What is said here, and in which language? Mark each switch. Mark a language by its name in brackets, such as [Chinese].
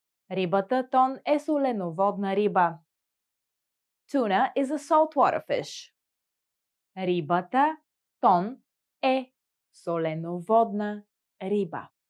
[Bulgarian] Рибата тон е соленоводна риба. [English] Tuna is a saltwater fish. [Bulgarian] Рибата тон е соленоводна риба.